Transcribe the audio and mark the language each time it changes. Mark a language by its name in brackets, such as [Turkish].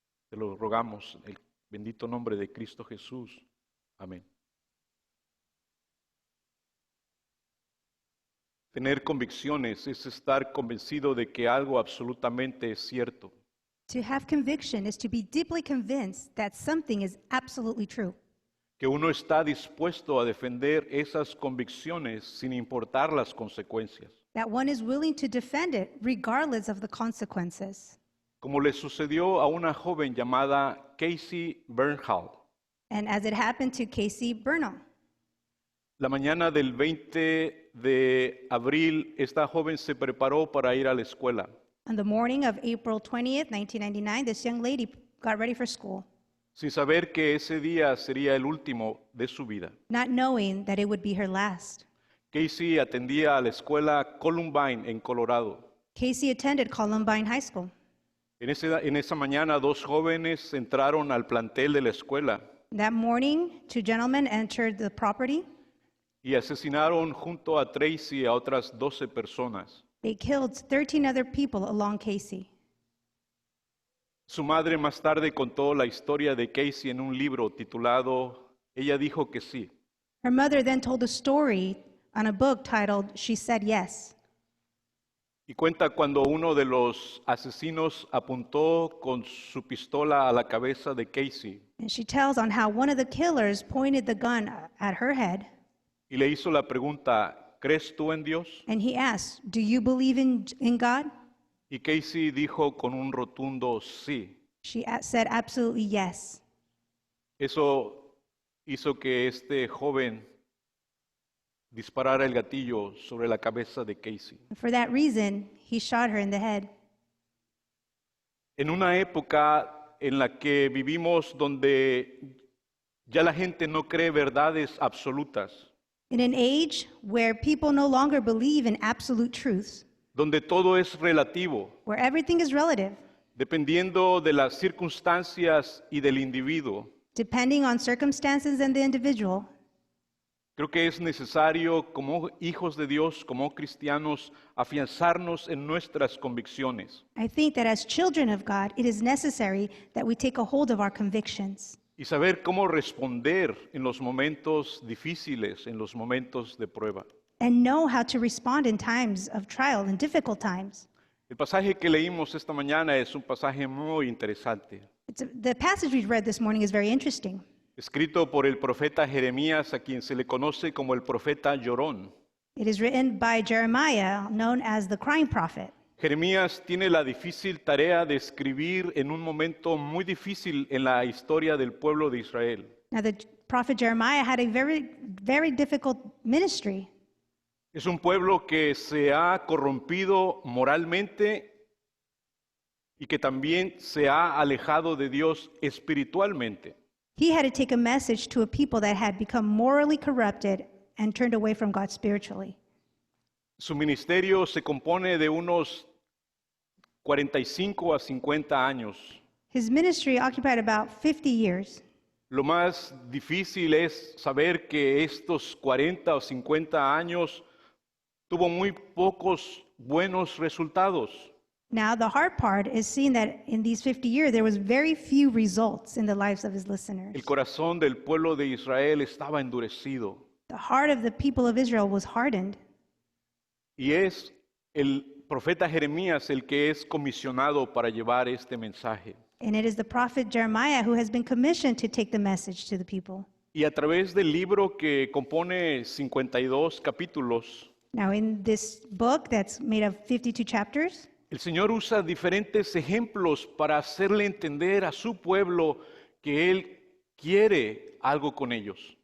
[Spanish] Te lo rogamos en el bendito nombre de Cristo Jesús. Amén. Tener convicciones es estar convencido de que algo absolutamente es cierto. [English] To have conviction is to be deeply convinced that something is absolutely true. [Spanish] Que uno está dispuesto a defender esas convicciones sin importar las consecuencias. [English] That one is willing to defend it regardless of the consequences. [Spanish] Como le sucedió a una joven llamada Casey Bernhal. [English] And as it happened to Casey Bernal. [Spanish] La mañana del 20 de abril, esta joven se preparó para ir a la escuela. [English] On the morning of April 20th, 1999, this young lady got ready for school, [Spanish] sin saber que ese día sería el último de su vida. [English] not knowing that it would be her last. [Spanish] Casey atendía a la escuela Columbine en Colorado. [English] Casey attended Columbine High School. [Spanish] En esa mañana, dos jóvenes entraron al plantel de la escuela [English] That morning, two gentlemen entered the property. [Spanish] y asesinaron junto a Tracy a otras 12 personas. [English] They killed 13 other people along Casey. [Spanish] Su madre más tarde contó la historia de Casey en un libro titulado Ella dijo que sí. [English] Her mother then told a story on a book titled She Said Yes. [Spanish] Y cuenta cuando uno de los asesinos apuntó con su pistola a la cabeza de Casey [English] And she tells on how one of the killers pointed the gun at her head, [Spanish] y le hizo la pregunta, ¿crees tú en Dios? [English] and he asked, "Do you believe in God?" [Spanish] Y Casey dijo con un rotundo sí. [English] She said absolutely yes. [Spanish] Eso hizo que este joven disparara el gatillo sobre la cabeza de Casey. [English] And for that reason, he shot her in the head. [Spanish] En una época en la que vivimos donde ya la gente no cree verdades absolutas, [English] In an age where people no longer believe in absolute truths, [Spanish] donde todo es relativo, [English] where everything is relative, [Spanish] dependiendo de las circunstancias y del individuo, [English] depending on circumstances and the individual, [Spanish] creo que es necesario como hijos de Dios, como cristianos, afianzarnos en nuestras convicciones [English] I think that as children of God, it is necessary that we take a hold of our convictions [Spanish] y saber cómo responder en los momentos difíciles, en los momentos de prueba. [English] and know how to respond in times of trial and difficult times. [Spanish] El pasaje que leímos esta mañana es un pasaje muy interesante, [English] The passage we read this morning is very interesting. [Spanish] escrito por el profeta Jeremías, a quien se le conoce como el profeta llorón. [English] It is written by Jeremiah, known as the crying prophet. [Spanish] Jeremías tiene la difícil tarea de escribir en un momento muy difícil en la historia del pueblo de Israel. [English] Now, the prophet Jeremiah had a very, very difficult ministry. [Spanish] Es un pueblo que se ha corrompido moralmente y que también se ha alejado de Dios espiritualmente. [English] He had to take a message to a people that had become morally corrupted and turned away from God spiritually. [Spanish] Su ministerio se compone de unos 45 a 50 años. [English] His ministry occupied about 50 years. [Spanish] Lo más difícil es saber que estos 40 o 50 años tuvo muy pocos buenos resultados. [English] Now, the hard part is seeing that in these 50 years, there was very few results in the lives of his listeners. [Spanish] El corazón del pueblo de Israel estaba endurecido. [English] The heart of the people of Israel was hardened. [Spanish] Y es el profeta Jeremías el que es comisionado para llevar este mensaje. [English] And it is the prophet Jeremiah who has been commissioned to take the message to the people. [Spanish] Y a través del libro que compone 52 capítulos, [English] Now, in this book that's made of 52 chapters, [Spanish] el Señor usa diferentes ejemplos para hacerle entender a su pueblo que Él quiere algo con ellos.